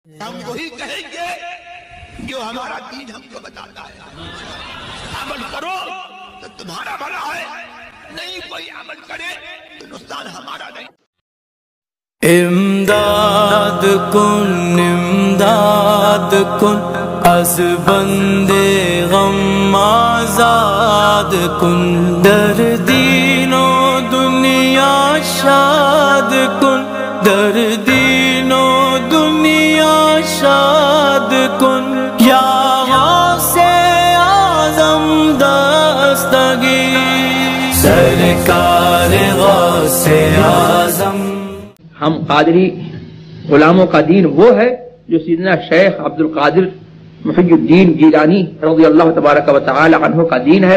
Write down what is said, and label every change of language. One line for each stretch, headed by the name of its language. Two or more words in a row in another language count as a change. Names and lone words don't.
Urdu: ہم وہی کہیں گے جو ہمارا دین ہم کو بتاتا ہے. عمل کرو تو تمہارا بھلا ہے، نہیں کوئی عمل کرے تو نقصان ہمارا نہیں.
Persian: امداد کن از بندے غم آزاد کن، در دین و دنیا شاد کن، در دین و دنیا شاد کن.
Urdu: یا غوث اعظم دستگیر سرکار غوث اعظم. ہم قادری غلاموں کا دین وہ ہے جو سیدنا شیخ عبد القادر محی الدین جیلانی رضی اللہ تبارک و تعالی عنہ کا دین ہے.